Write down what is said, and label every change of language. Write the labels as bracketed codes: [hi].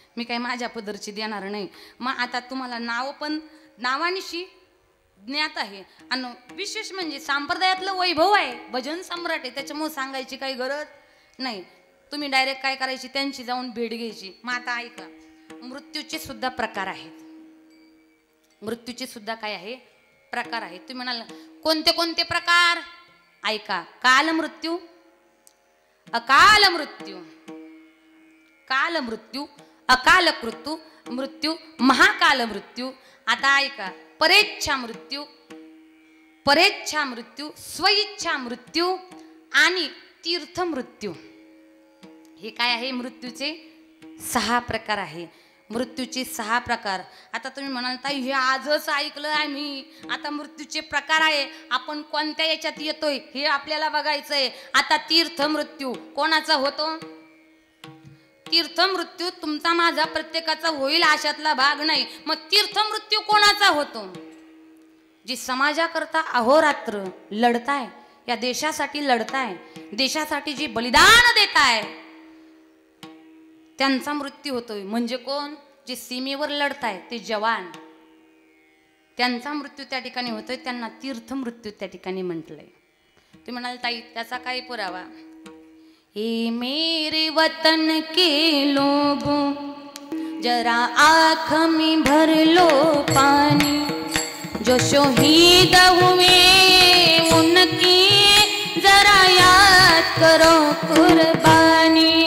[mr] मी काय माझ्या पदरची देणार नाही. मग आता तुम्हाला नाव पण नावानिशी ज्ञात आहे आणि विशेष म्हणजे संप्रदायातलं वैभव आहे, भजन सम्राट आहे, त्याच्यामुळे सांगायची काही गरज नाही. तुम्ही डायरेक्ट काय करायची? त्यांची जाऊन भेट घ्यायची. मग आता ऐका, मृत्यूचे सुद्धा प्रकार आहेत. मृत्यूचे सुद्धा काय आहे? प्रकार आहेत. तुम्ही म्हणाल कोणते कोणते प्रकार? ऐका, काल मृत्यू, अकाल मृत्यू, काल मृत्यू, अकाल मृत्यू, महाकाल मृत्यू. आता ऐका, परेच्छा मृत्यू, परेच्छा मृत्यू, स्वइच्छा मृत्यू आणि तीर्थ मृत्यू. हे काय आहे? मृत्यूचे 6 प्रकार आहे. मृत्यूचे 6 प्रकार. आता तुम्ही म्हणाल ताई हे आजच ऐकलं आहे मी. आता मृत्यूचे प्रकार आहे, आपण कोणत्या याच्यात येतोय हे आपल्याला बघायचंय. आता तीर्थ मृत्यू कोणाचा होतो? तीर्थ मृत्यू तुमचा माझा प्रत्येकाचा होईल अशातला भाग नाही. मग तीर्थ मृत्यू कोणाचा होतो? जी समाजाकरता अहोरात्र लढताय, या देशासाठी लढताय, देशासाठी जी बलिदान देताय त्यांचा मृत्यू होतोय. म्हणजे कोण? जे सीमेवर लढताय ते जवान, त्यांचा मृत्यू त्या ठिकाणी होतोय. त्यांना तीर्थ मृत्यू त्या ठिकाणी म्हटलंय. तुम्ही म्हणाल ताई त्याचा काय पुरावा? [hi] ए मेरे वतन के लोगों जरा आँख में भर लो पानी, जो शहीद हुए उनकी जरा याद करो कुर्बानी.